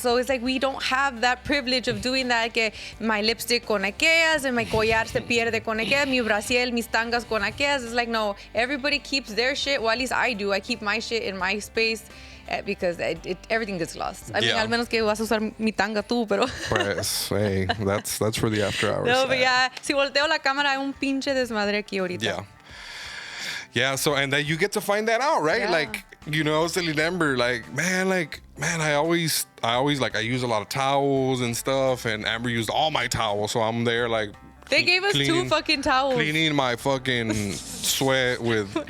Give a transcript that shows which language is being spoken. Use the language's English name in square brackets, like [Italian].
[English] So it's like we don't have that privilege of doing that. Que my lipstick [Spanish] con aquellas, [English] and my collar [Spanish] se pierde con aquellas, [English] mi brasiel, mis tangas con aquellas. It's like, no, everybody keeps their shit. Well, at least I do. I keep my shit in my space. Because everything gets lost. I mean, [Spanish] al menos que vas a usar mi tanga tú, pero... [English] Pues, hey, that's for the after hours. No, but [Spanish] si volteo la cámara, hay un pinche desmadre aquí ahorita. [English] Yeah, so, and then you get to find that out, right? Yeah. Like, I was telling Amber, man, I always, like, I use a lot of towels and stuff, and Amber used all my towels, so I'm there, like... They gave us 2 fucking towels. Cleaning my fucking sweat with